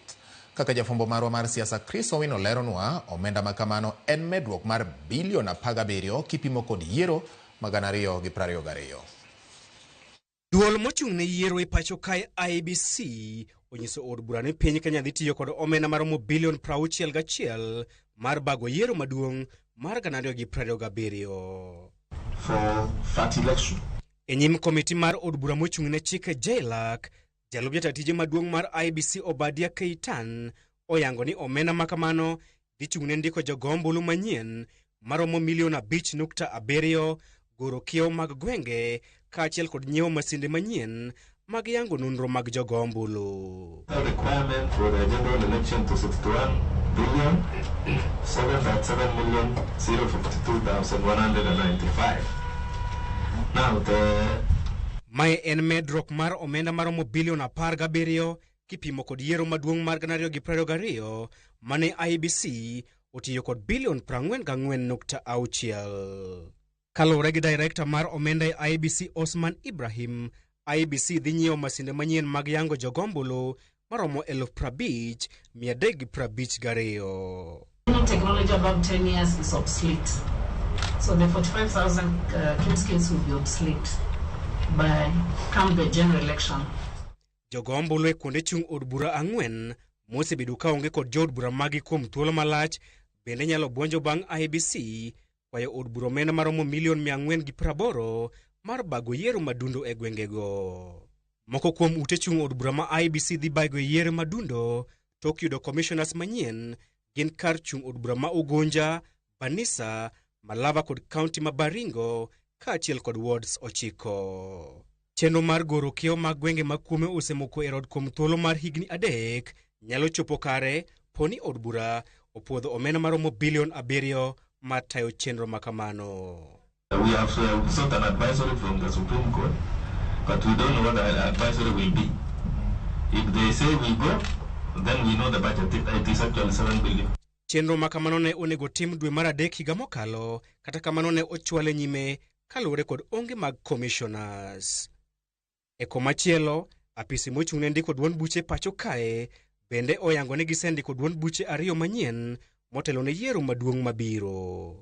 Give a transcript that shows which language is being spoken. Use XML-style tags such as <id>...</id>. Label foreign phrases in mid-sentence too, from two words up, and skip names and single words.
<luo>Kaka jafombo marwa mar siasa Chris Owino leronwa, omenda makamano en medruok mar bilion 17 kipimo kod yiero ma 2022. Duol mochung' ne yiero e pacho kae IEBC onyiso od bura ni piny Kenya dhi tiyo kod omenda maromo bilion 61 mar bago yiero maduong' mar 2027.</luo> <en>For that election.</en> <luo>E nyim komiti mar od bura mochung' ne chike JLAC, jalup jatije maduong' mar IEBC Obadia Keitan oyango ni omenda makamano dhi chung' ne ndiko jogo ombulu manyien maromo milion 5.7, goro kiew mag gwenge kaachiel kod nyiewo masinde manyien mag yango nonro mag jogo ombulu.</luo> <en>The requirement for the general election to 61 billion 7.7,052,195. Now</en> <luo>Mae en medruok mar omenda maromo bilion 17 kipimo kod yiero maduong' mar 2022 mane IEBC otiyo kod bilion 44.6. Kalure gi director mar omenda e IEBC Osman Ibrahim, IEBC dhi nyiewo masinde manyien mag yango jogo ombulu maromo 50,352.</luo> <en>Technology above 10 years is obsolete. So the 45,000 Kimskits will be obsolete by come the general election.</en> <luo>Jogo ombulu e kuonde chung' od bura 4 mosebedo ka onge kod jood bura magi kuom thuolo malach bende nyalo buonjo bang' IEBC kwayo od bura omenda maromo milion 480 mar bago yiero madundo e gwengego. Moko kuom ute chung' od bura ma IEBC dhi bago yiero madundo tok yudo commissioners manyien gin kar chung' od bura ma Ugunja, Banisa, Malava kod county ma Baringo kaachiel kod wards 9. Chenro mar goro kiew mag gwenge ma kuome osemoko e rod kuom thuolo mar higni 3 nyalo chopo kare poni od bura opuodho omenda maromo bilion 7 mar tayo chenro makamano.</luo> <en>we have sought an advisory from the Supreme Court, but we don't know what the advisory will be. If they say we go, then we know the budget. It is actually 7 billion.</en> <luo>Chenro makamano ne onego tim dwe mar 3 higa mokalo, kata kamano ne ochwale nyime kalure kod onge mag commissioners. E komachielo, apisi mochung' ne ndiko duond buche pacho kae bende oyango ni gisendiko duond buche 2 manyien motelo ne yiero maduong' mabiro.</luo>